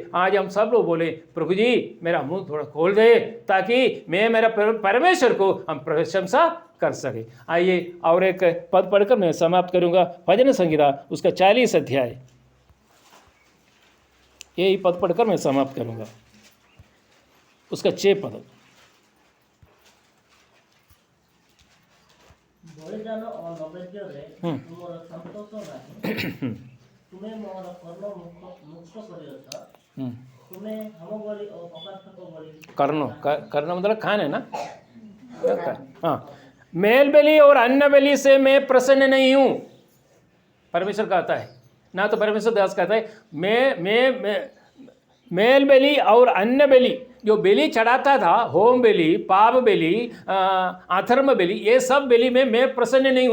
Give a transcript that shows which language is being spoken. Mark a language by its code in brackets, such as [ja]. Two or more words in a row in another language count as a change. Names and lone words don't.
[hi] आज हम सब लोग बोले, प्रभु जी मेरा मुंह थोड़ा खोल दे ताकि मैं मेरा परमेश्वर को हम प्रशंसा कर सके। आइए और एक पद पढ़कर मैं समाप्त करूंगा। भजन संहिता उसका 40 अध्याय, यही पद पढ़कर मैं समाप्त करूंगा, उसका 6 पद। [or] ବଳିଦାନ ଓ ନୈବେଦ୍ୟରେ ତୁମର ସନ୍ତୋଷ ନାହିଁ। ତୁମେ ମୋର କର୍ଣ୍ଣ ମୁକ୍ତ କରିଅଛ। ତୁମେ ହୋମ ବଳି ଓ ଅପାର୍ଥକ ବଳି। [hi] कर्ण मतलब खान है ना। हाँ, मेल बलि और अन्न बलि से मैं प्रसन्न नहीं हूँ, परमेश्वर कहता है। ना तो परमेश्वर दास कहता है मैं मेल बलि और अन्न बलि, जो बलि चढ़ाता था, होम बलि, पाप बलि, अधर्म बलि, ये सब बलि में मैं प्रसन्न नहीं हूँ।